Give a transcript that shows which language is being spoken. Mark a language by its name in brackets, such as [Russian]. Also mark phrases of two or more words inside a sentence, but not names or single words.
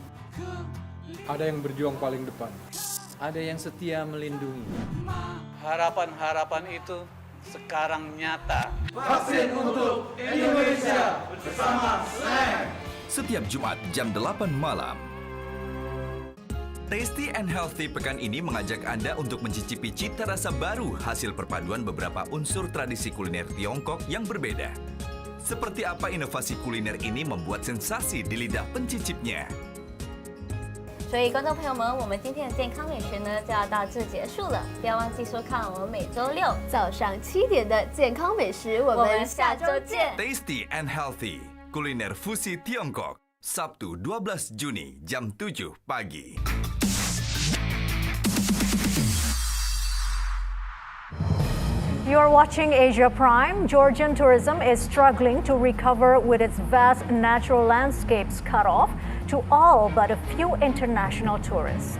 [Indonesian] Ada yang berjuang paling depan. Ada yang setia melindungi. Harapan-harapan itu sekarang nyata. Vaksin untuk Indonesia bersama SLAM. Setiap Jumat jam 8 malam. Tasty and Healthy pekan ini mengajak Anda untuk mencicipi cita rasa baru hasil perpaduan beberapa unsur tradisi kuliner Tiongkok yang berbeda. Seperti apa inovasi kuliner ini membuat sensasi di lidah pencicipnya? [Chinese] 所以，观众朋友们，我们今天的健康美学呢就要到这结束了。不要忘记收看我们每周6早上7点的健康美食。我们下周见。 [Indonesian] Tasty and Healthy, kuliner fusi Tiongkok. Sabtu 12 Juni jam 7 pagi. [English] You're watching Asia Prime. Georgian tourism is struggling to recover with its vast natural landscapes cut off to all but a few international tourists.